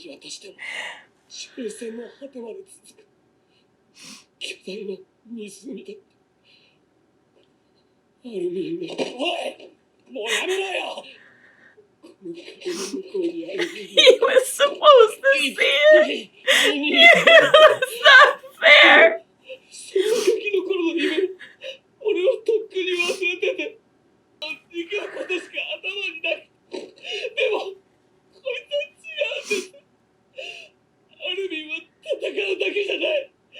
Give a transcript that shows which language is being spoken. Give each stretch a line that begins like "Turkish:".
Japanese: しても終戦の果てまで続く巨大な湖だった。アルミンが、おい、もうやめろよ。この壁の向こうにある。
English: He was supposed to see it. It's not fair.
Japanese: そのガキの頃の夢、俺はとっくに忘れてて、憎むことしか頭になく。でも、こいつは違うんです。アルミンは戦うだけじゃない。